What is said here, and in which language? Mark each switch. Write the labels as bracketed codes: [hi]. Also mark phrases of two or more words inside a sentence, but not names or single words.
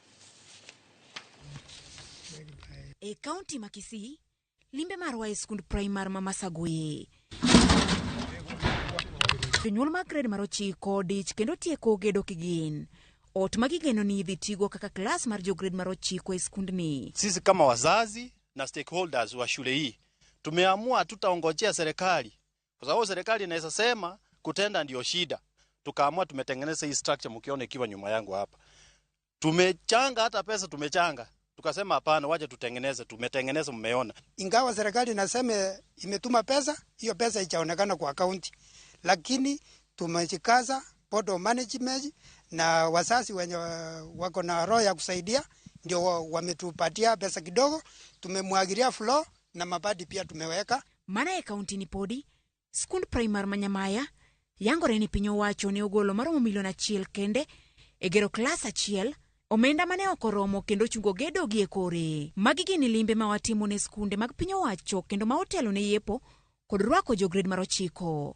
[luo] E kaunti ma Kisii, limbe marwa e skund primar ma Masagoye. Jonyuol mag grade mar 9 dich kendo tieko gedo kigin. Ot magigeno ni idhi tigo kaka klas mar jograde mar 9 e skundni. [sw] Sisi kama wazazi na stakeholders wa shule hii tumeamua tutaongojea serikali, kwa sababu serikali inaweza sema kutenda ndio shida. Tukaamua tumetengeneza hii structure mkiona ikiwa nyuma yangu hapa. Tumechanga hata pesa tumechanga. Tukasema hapana, waje tutengeneze, tumetengeneza mmeona. Ingawa serikali inasema imetuma pesa, hiyo pesa itaonekana kwa akaunti. Lakini tumejikaza [en] board of management [sw] na wazazi wenye wako na roho ya kusaidia ndio wametupatia pesa kidogo, tumemwagilia floor na mabadi pia tumeweka. [luo] Mana e kaunti ni podi, skund primar Manyamaya yangore ni piny owacho ne ogolo maromo milion 1 kende e gero klas 1 omenda mane okoromo kendo chungo gedo gi e kore. Magi gin limbe ma watimo ne skunde mag piny owacho kendo ma otelo ne yepo kod rwako jogred mar 9.